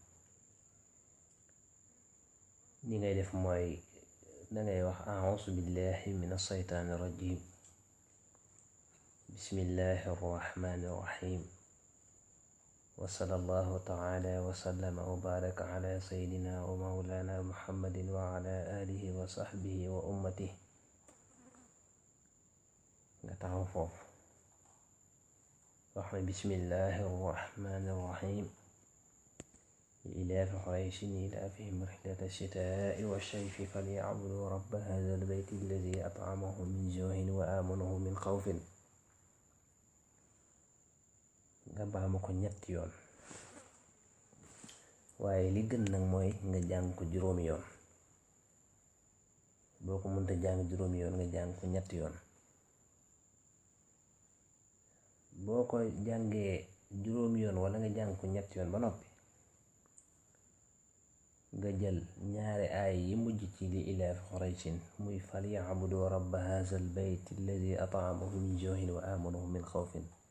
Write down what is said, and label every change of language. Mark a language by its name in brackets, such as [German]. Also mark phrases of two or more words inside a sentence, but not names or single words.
[Wolof] ni ngay def mooy dangay wax [Arabic] أعوذ بالله من الشيطان الرجيم بسم الله الرحمن الرحيم وصلى الله تعالى وسلم وبارك على سيدنا ومولانا محمد وعلى آله وصحبه وأمته. [Wolof] nga taxaw foofu wax na [Arabic] بسم الله الرحمن الرحيم لإلاف قريش إلافهم رحلة الشتاء والصيف فليعبدوا رب هذا البيت الذي أطعمهم من جوع وآمنهم من خوف. [Wolof] nga baamu ko ñetti yoon, waaye li gën nag mooy nga jàng ko juróomi yoon. boo ko mënta jàng juróomi yoon nga jàng ko ñetti yoon. boo ko jàngee juróomi yoon wala nga jàng ko ñetti yoon ba noppi, nga jël ñaari aay yi mujj ci li [Arabic] إيلاف قريش [Wolof] muy [Arabic] فليعبدوا رب هذا البيت الذي أطعمهم من جوع وآمنهم من خوف.